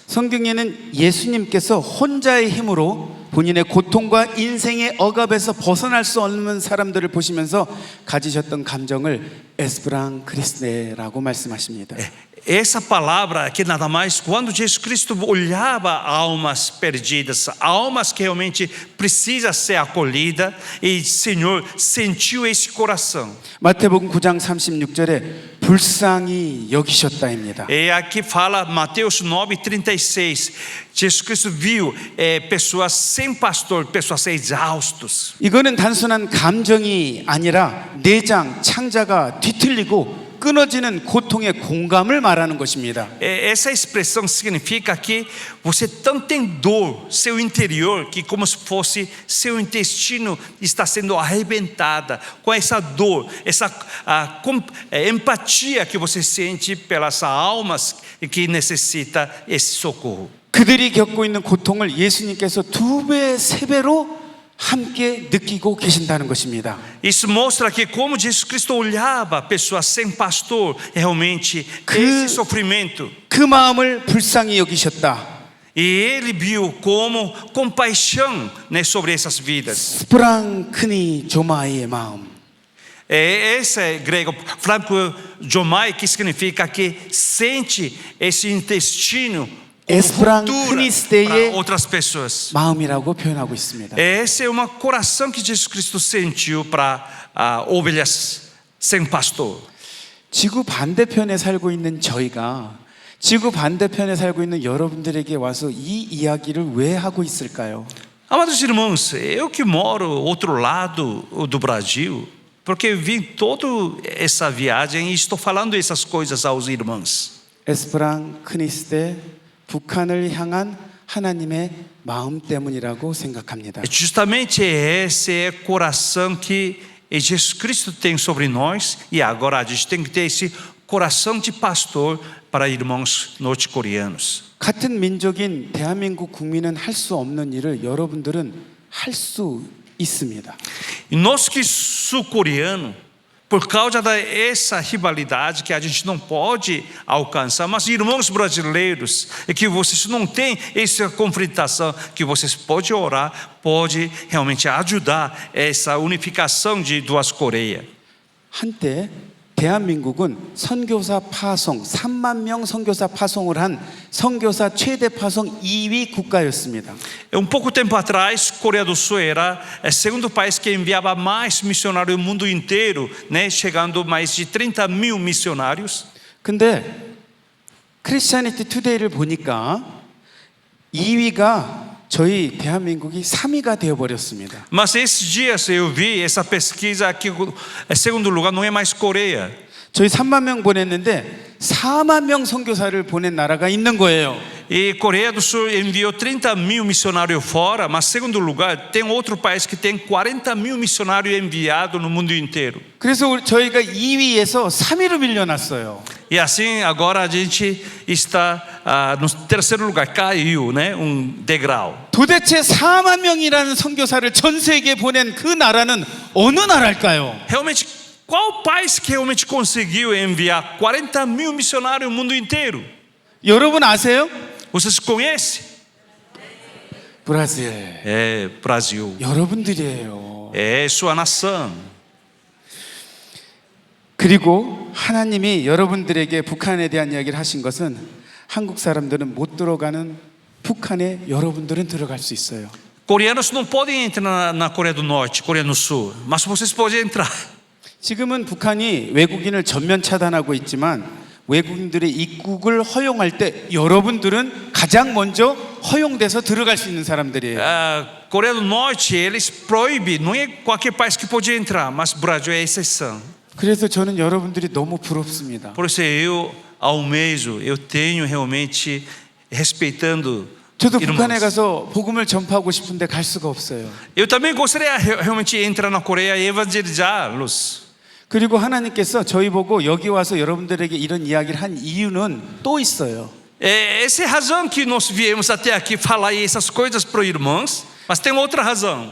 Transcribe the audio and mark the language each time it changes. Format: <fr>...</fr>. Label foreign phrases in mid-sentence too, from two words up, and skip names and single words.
<ko>성경에는 예수님께서 혼자의 힘으로 본인의 고통과 인생의 억압에서 벗어날 수 없는 사람들을 보시면서 가지셨던 감정을 에스프랑크리스테라고 말씀하십니다.</ko> <pt>Essa palavra que nada mais, quando Jesus Cristo olhava almas perdidas, almas que realmente precisam ser acolhidas, e o Senhor sentiu esse coração.</pt> <ko>마태복음 9장 36절에 불쌍히 여기셨다입니다.</ko> <pt>E aqui fala Mateus 9:36. Jesus Cristo viu pessoas sem pastor, pessoas exaustos.</pt> <ko>이거는 단순한 감정이 아니라 내장 창자가 뒤틀리고 끊어지는 고통의 공감을 말하는 것입니다.</ko> <pt>Essa expressão significa que você tanto tem dor, seu interior, que como se fosse seu intestino está sendo arrebentada com essa dor, essa empatia que você sente pelas almas que necessita esse socorro.</pt> <ko>그들이 겪고 있는 고통을 예수님께서 2배, 3배로 함께 느끼고 계신다는 것입니다.</ko> <pt>Isso mostra que como Jesus Cristo olhava pessoas sem pastor, realmente esse sofrimento.</pt> <ko>그 마음을 불쌍히 여기셨다.</ko> <pt>E ele viu como compaixão, né, sobre essas vidas.</pt> <ko>스프랑크니 조마이의 마음.</ko> <pt>Esse é grego franco jomai, que significa que sente esse intestino</pt> <ko>에스프랑크니스테의</ko> <pt>para outras pessoas.</pt> <ko>마음이라고 표현하고 있습니다.</ko> <pt>Esse é um coração que Jesus Cristo sentiu para ovelhas sem pastor.</pt> <ko>지구 반대편에 살고 있는 저희가 지구 반대편에 살고 있는 여러분들에게 와서 이 이야기를 왜 하고 있을까요?</ko> <pt>Amados irmãos, eu que moro outro lado do Brasil, porque vim toda essa viagem e estou falando essas coisas aos irmãos.</pt> <ko>에스프랑크니스테 북한을 향한 하나님의 마음 때문이라고 생각합니다.</ko> <pt>Justamente esse é o coração que Jesus Cristo tem sobre nós, e agora a gente tem que ter esse coração de pastor para irmãos norte-coreanos.</pt> <ko>같은 민족인 대한민국 국민은 할 수 없는 일을 여러분들은 할 수 있습니다.</ko> <pt>E nós que sul-coreano, por causa dessa rivalidade que a gente não pode alcançar, mas irmãos brasileiros, é que vocês não têm essa confrontação, que vocês podem orar, pode realmente ajudar essa unificação de duas Coreias.</pt> <ko>한때 대한민국은 선교사 파송 3만 명 선교사 파송을 한 선교사 최대 파송 2위 국가였습니다.</ko> <pt>Pouco tempo atrás, Coreia do Sul era o segundo país que enviava mais missionários no mundo inteiro, né? Chegando a mais de 30.000 missionários.</pt> <ko>근데 크리스티애니티 투데이를 보니까 2위가 저희 대한민국이 3위가 되어버렸습니다.</ko> <pt>Mas esses dias eu vi essa pesquisa que o segundo lugar não é mais Coreia.</pt> <ko>저희 3만 명 보냈는데 4만 명 선교사를 보낸 나라가 있는 거예요.</ko> <pt>E Coreia do Sul enviou 30.000 missionários fora, mas segundo lugar tem outro país que tem 40.000 missionários enviados no mundo inteiro.</pt> <ko>그래서 저희가 2위에서 3위로 밀려났어요.</ko> <pt>E assim agora a gente está no terceiro lugar, caiu, né? Degrau.</pt> <ko>도대체 4만 명이라는 선교사를 전 세계에 보낸 그 나라는 어느 나라일까요?</ko> <pt>Realmente, qual país que realmente conseguiu enviar 40.000 missionários no mundo inteiro?</pt> <ko>여러분 아세요?</ko> <pt>Vocês conhecem?</pt> <ko>브라질.</ko> <pt>É Brasil.</pt> <ko>여러분들이에요.</ko> <pt>É sua nação.</pt> <ko>그리고 하나님이 여러분들에게 북한에 대한 이야기를 하신 것은 한국 사람들은 못 들어가는 북한에 여러분들은 들어갈 수 있어요.</ko> <pt>Coreanos não podem entrar na Coreia do Norte, Coreia do Sul, mas vocês podem entrar.</pt> <ko>지금은 북한이 외국인을 전면 차단하고 있지만 외국인들의 입국을 허용할 때 여러분들은 가장 먼저 허용돼서 들어갈 수 있는 사람들이에요.</ko> <pt>Coreia do Norte, eles proíbem, não é qualquer país que pode entrar, mas o Brasil é exceção.</pt> <ko>그래서 저는 여러분들이 너무 부럽습니다.</ko> <pt>Por isso eu almejo, eu tenho realmente respeitando</pt> <ko>저도</ko> <pt>irmãos.</pt> <ko>북한에 가서 복음을 전파하고 싶은데 갈 수가 없어요.</ko> <pt>Eu também gostaria realmente de entrar na Coreia e evangelizá-los.</pt> <ko>그리고 하나님께서 저희 보고 여기 와서 여러분들에게 이런 이야기를 한 이유는 또 있어요.</ko> <pt>Essa é a razão que nós viemos até aqui falar essas coisas para os irmãos, mas tem outra razão.</pt>